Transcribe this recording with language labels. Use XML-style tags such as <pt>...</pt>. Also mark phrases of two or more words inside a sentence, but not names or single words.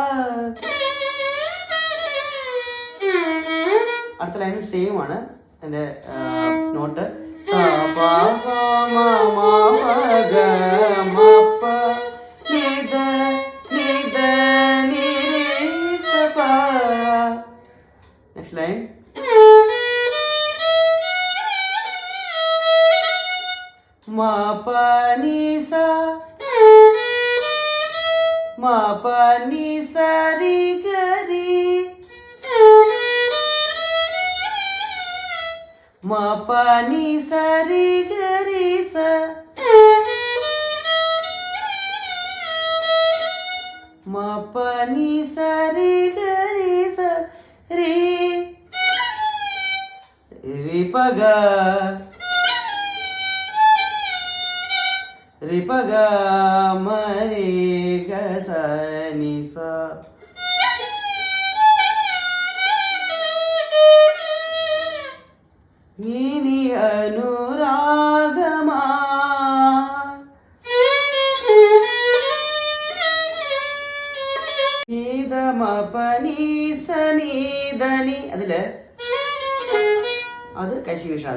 <ml>അടുത്ത</ml> <en>line same</en> <ml>ആണ്. എൻ്റെ</ml> <en>note next line ma pa ni sa ri ga ri ma pa ni sa ri ga ri sa ma pa ni sa ri ga ri sa ri pa ga ri pa ga ma ri ga sa ni sa.</en> <ml>ഇനി അനുരാഗമാ നീതമപനീസനീതനി അതില് അത് കശി വിഷാദം.</ml>